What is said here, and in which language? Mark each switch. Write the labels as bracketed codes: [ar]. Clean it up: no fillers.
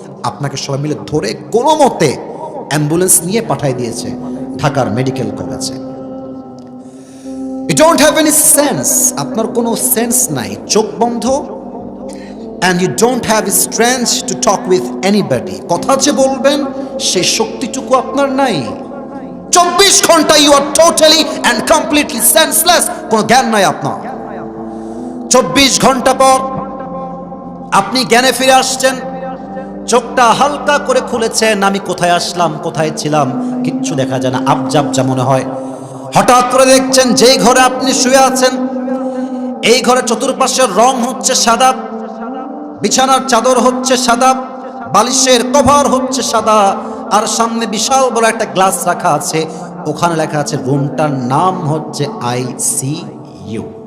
[bn] আপনাকে সবাই মিলে ধরে কোনো মতে অ্যাম্বুলেন্স নিয়ে পাঠিয়ে দিয়েছে ঢাকার মেডিকেল কলেজে। [en] you don't have any sense, [bn] আপনার কোনো সেন্স নাই, চোখ বন্ধ, [en] and you don't have strength to talk with anybody, [bn] কথা যে বলবেন সেই শক্তিটুকু আপনার নাই। [en] 24 ঘন্টা you are totally and completely senseless, [bn] কোনো জ্ঞান নাই আপনার। 24 ঘন্টা পর আপনি জ্ঞানে ফিরে আসছেন, চোখটা হালকা করে খুলেছেন, আমি কোথায় আসলাম, কোথায় ছিলাম কিচ্ছু দেখা যায় না, আবজাবজা মনে হয়। হঠাৎ করে দেখছেন যেই ঘরে আপনি শুয়ে আছেন এই ঘরে চতুর্পাশের রং হচ্ছে সাদা, বিছানার চাদর হচ্ছে সাদা, বালিশের কভার হচ্ছে সাদা, আর সামনে বিশাল বড় একটা গ্লাস রাখা আছে, ওখানে লেখা আছে রুমটার নাম হচ্ছে আইসিইউ।